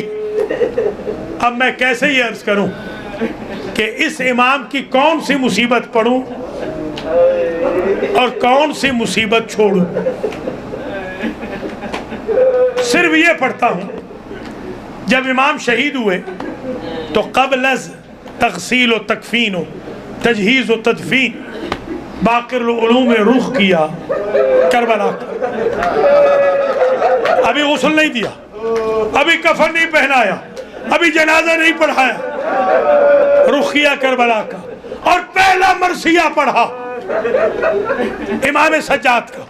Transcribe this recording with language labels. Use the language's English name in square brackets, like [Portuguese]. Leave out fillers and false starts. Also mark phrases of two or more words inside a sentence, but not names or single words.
[Urdu] اب میں کیسے یہ عرض کروں کہ اس امام کی کون سی مصیبت پڑھوں اور کون سی مصیبت چھوڑوں؟ صرف یہ پڑھتا ہوں، جب امام شہید ہوئے تو قبل از تغسیل و تکفین و تجہیز و تدفین باقر العلوم نے رخ کیا کربلا کا۔ ابھی غسل نہیں دیا، ابھی کفن نہیں پہنایا، ابھی جنازہ نہیں پڑھایا، رخ کیا کربلا کا، اور پہلا مرثیہ پڑھا امام سجاد کا۔